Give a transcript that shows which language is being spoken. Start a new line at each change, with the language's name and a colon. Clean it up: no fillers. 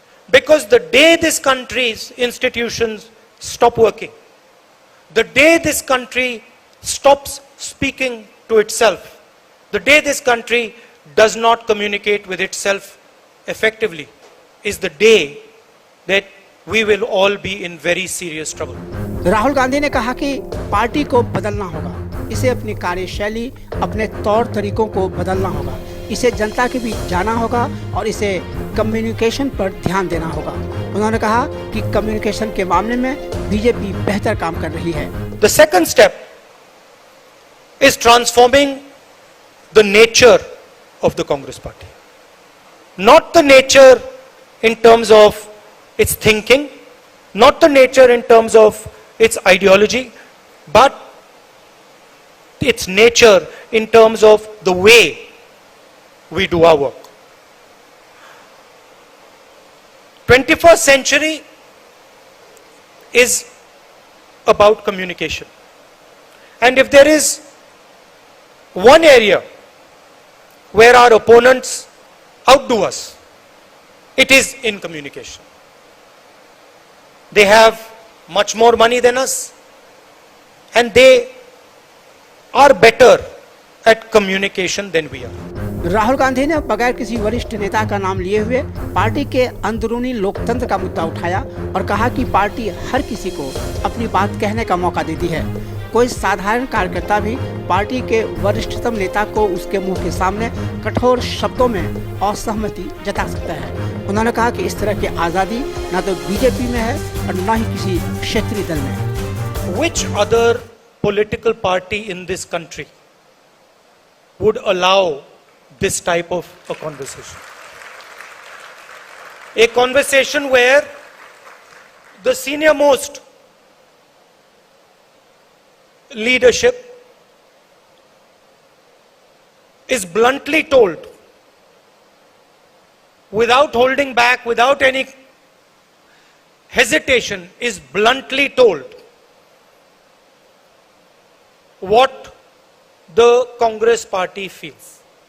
English: Because the day this country's institutions stop working, the day this country stops speaking to itself, the day this country does not communicate with itself effectively, is the day that we will all be in very serious trouble.
Hindi: Rahul Gandhi ने कहा कि party को बदलना होगा, इसे अपनी कार्यशैली, अपने तौर तरीकों को बदलना होगा, इसे जनता के बीच जाना होगा और इसे कम्युनिकेशन पर ध्यान देना होगा। उन्होंने कहा कि कम्युनिकेशन के मामले में बीजेपी बेहतर काम कर रही है।
English: The second step is transforming the nature of the Congress party. Not the nature in terms of its thinking, not the nature in terms of its ideology, but its nature in terms of the way we do our work. 21st century is about communication. And if there is one area where our opponents outdo us, it is in communication. They have much more money than us, and they are better at communication than we are.
Hindi: Rahul Gandhi ने बगैर किसी वरिष्ठ नेता का नाम लिए हुए party के अंदरूनी लोकतंत्र का मुद्दा उठाया और कहा कि पार्टी हर किसी को अपनी बात कहने का मौका देती है। कोई साधारण कार्यकर्ता भी पार्टी के वरिष्ठतम नेता को उसके मुंह के सामने कठोर शब्दों में असहमति जता सकता है। उन्होंने कहा कि इस तरह की आज़ादी न तो बीजेपी में है और न ही किसी क्षेत्रीय दल में है।
English: Which other political party in this country would allow this type of a conversation? A conversation where the senior most leadership is bluntly told, without holding back, without any hesitation, is bluntly told what the Congress party feels.